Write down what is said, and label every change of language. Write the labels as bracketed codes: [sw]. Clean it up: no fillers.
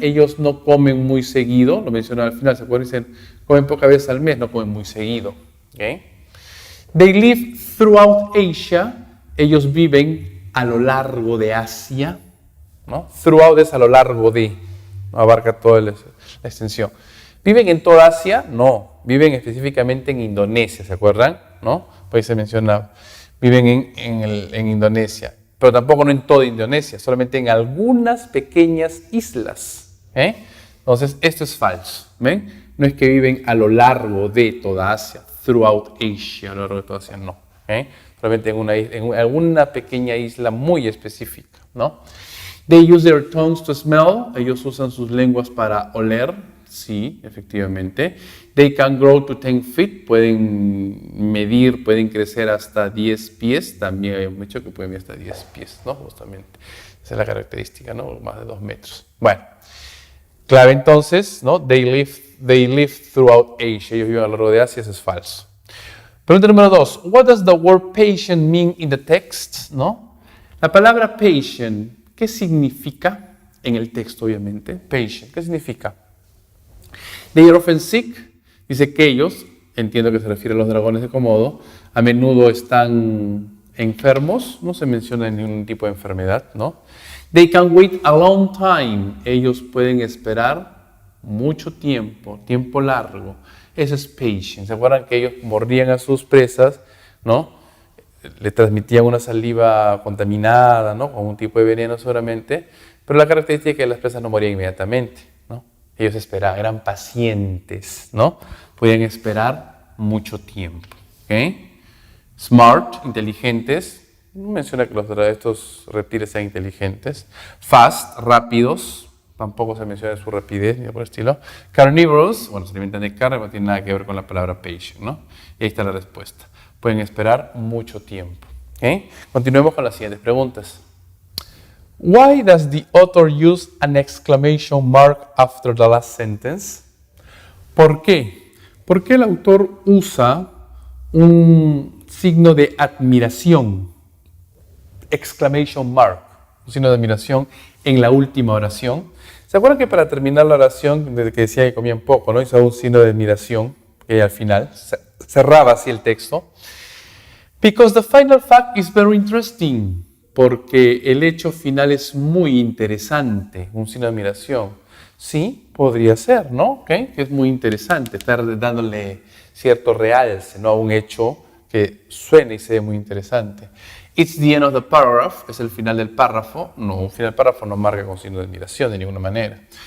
[es] Ellos no comen muy seguido. Lo menciona al final, ¿se acuerdan? Dicen, comen pocas veces al mes, no comen muy seguido. ¿Okay? [en] They live throughout Asia. [es] Ellos viven a lo largo de Asia, ¿no? Throughout es a lo largo de, no abarca toda la extensión. ¿Viven en toda Asia? No, viven específicamente en Indonesia, ¿se acuerdan? ¿No? Pues se menciona, viven en Indonesia, pero tampoco no en toda Indonesia, solamente en algunas pequeñas islas. Entonces, esto es falso, ¿ven? No es que viven a lo largo de toda Asia, throughout Asia, a lo largo de toda Asia, no. Solamente en alguna pequeña isla muy específica, ¿no? [en] They use their tongues to smell. [es] Ellos usan sus lenguas para oler. Sí, efectivamente. [en] They can grow to 10 feet. [es] Pueden medir, pueden crecer hasta 10 pies. También habíamos dicho que pueden medir hasta 10 pies, ¿no? Justamente. Esa es la característica, ¿no? Más de 2 metros. Bueno. Clave entonces, ¿no? [en] They live throughout Asia. [es] Ellos viven a lo largo de Asia. Eso es falso. Pregunta número 2. [en] What does the word patient mean in the text? [es] ¿No? La palabra patient, ¿qué significa? En el texto, obviamente. [en] Patient, [es] ¿qué significa? [en] They are often sick. [es] Dice que ellos, entiendo que se refiere a los dragones de Komodo, a menudo están enfermos. No se menciona ningún tipo de enfermedad, ¿no? [en] They can wait a long time. [es] Ellos pueden esperar mucho tiempo, tiempo largo. Eso es patient. ¿Se acuerdan que ellos mordían a sus presas, ¿no? Le transmitían una saliva contaminada, ¿no? Con un tipo de veneno seguramente. Pero la característica es que las presas no morían inmediatamente, ¿no? Ellos esperaban, eran pacientes, ¿no? Podían esperar mucho tiempo, ¿ok? Smart, inteligentes. No menciona que estos reptiles sean inteligentes. Fast, rápidos. Tampoco se menciona su rapidez ni por el estilo. Carnívoros, bueno, se alimentan de carne, no tiene nada que ver con la palabra patient, ¿no? Y ahí está la respuesta. Pueden esperar mucho tiempo, ¿ok? Continuemos con las siguientes preguntas. [en] Why does the author use an exclamation mark after the last sentence? [es] ¿Por qué? ¿Por qué el autor usa un signo de admiración? Exclamation mark, un signo de admiración en la última oración. ¿Se acuerdan que para terminar la oración, desde que decía que comían poco, ¿no? Hizo un signo de admiración al final, cerraba así el texto. [en] Because the final fact is very interesting. [es] Porque el hecho final es muy interesante, un signo de admiración. Sí, podría ser, ¿no? ¿Okay? Que es muy interesante, estar dándole cierto realce, ¿no? A un hecho que suena y se ve muy interesante. [en] It's the end of the paragraph, [es] es el final del párrafo. No, un final del párrafo no marca con signo de admiración de ninguna manera.